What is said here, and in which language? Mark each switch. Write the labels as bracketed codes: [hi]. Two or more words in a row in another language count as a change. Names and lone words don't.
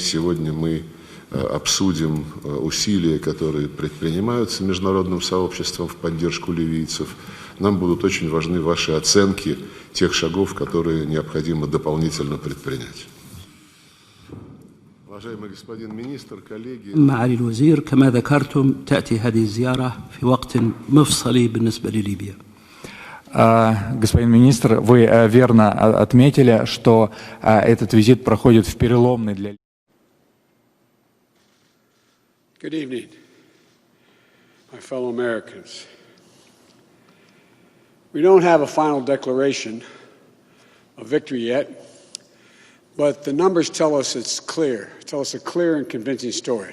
[ru] Сегодня мы обсудим усилия, которые предпринимаются международным сообществом в поддержку ливийцев. Нам будут очень важны ваши оценки тех шагов, которые необходимо дополнительно предпринять. Уважаемый господин министр, коллеги. [ar] معالي الوزير، كما ذكرتم تأتي هذه الزيارة في وقت مفصلي بالنسبة لليبيا. [ru] Господин министр, вы верно отметили, что этот визит проходит в переломный для. [en] Good evening, my fellow Americans. We don't have a final declaration of victory yet, but the numbers tell us it's clear, tell us a clear and convincing story.